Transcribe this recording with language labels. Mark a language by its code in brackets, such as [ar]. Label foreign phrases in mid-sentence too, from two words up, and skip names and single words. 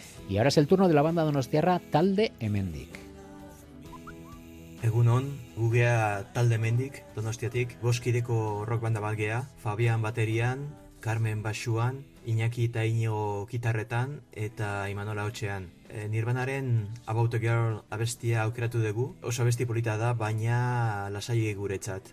[es] Y ahora es el turno de la banda donostiarra Talde Hemendik. [eu] Egunon, gugea Talde Hemendik, Donostiatik, boskideko rock banda bat gea, Fabian baterian, Carmen basuan, Iñaki eta Iñigo gitarretan eta Imanol ahotsean. Nirvanaren About a Girl abestia aukeratu dugu, oso abesti polita da, baina lasai guretzat.